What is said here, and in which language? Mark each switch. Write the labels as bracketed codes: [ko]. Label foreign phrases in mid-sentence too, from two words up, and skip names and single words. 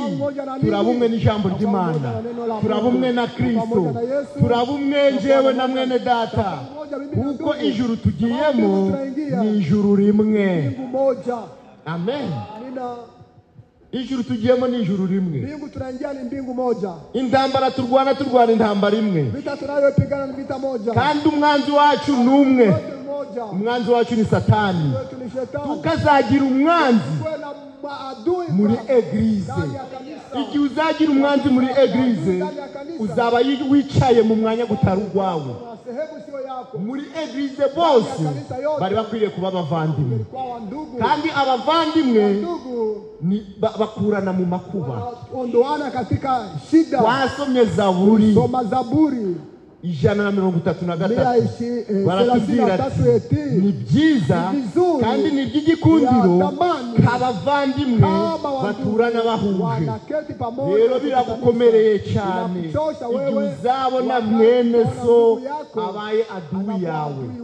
[rw] Turabumwe n'ijambo ry'Imana, turabumwe na Kristo, turabumwe njyewe na mwene data, kuko ijuru tugiyemo ni ijuru rimwe. Amen. Ijuru tugiyemo ni ijuru rimwe. [sw] Mbingu tunaingia ni mbingu moja. [rw] Intambara turwana intambara imwe. [sw] Vita tunayopigana ni vita moja. [rw] Kandi umwanzi wacu ni umwe. Umwanzi wacu ni Satani. Tukazagira umwanzi muri eglize. Igihe uzagira umwanzi muri eglize, uzaba wicaye mu mwanya gutari urwawe. Muri eglize bose bari bakwiriye kuba abavandimwe, kandi abavandimwe bakurana mu makuba. [sw] Ondoana katika shida. [rw] Wasomye Zaburi, soma Zaburi, 133 baratubwira ati ni byiza kandi ni by'igikundiro kabavandimwe baturana bahuje. Rero biragukomereye cyane igihe uzabona mwene so abaye [sw] adui yawe.